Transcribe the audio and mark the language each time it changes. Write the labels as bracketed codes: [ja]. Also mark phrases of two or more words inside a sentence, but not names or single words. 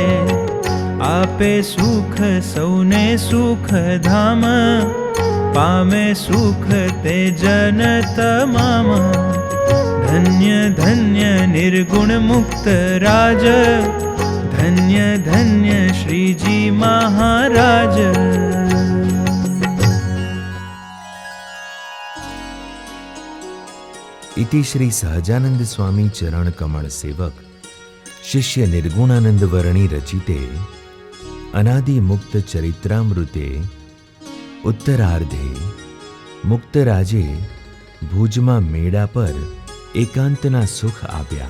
[gu] આપે સુખ સૌને સુખ ધામ, પામે સુખ તે જન તમામ. ધન્ય ધન્ય નિર્ગુણ મુક્ત રાજ, ધન્ય ધન્ય શ્રીજી મહારાજ. [sa] इति श्री सहजानंद स्वामी चरण कमल सेवक शिष्य निर्गुणानंद वर्णी रचिते अनादि मुक्त चरित्रामृते उत्तरार्धे मुक्त राजे [gu] ભુજમાં મેડા પર એકાંતના સુખ આપ્યા।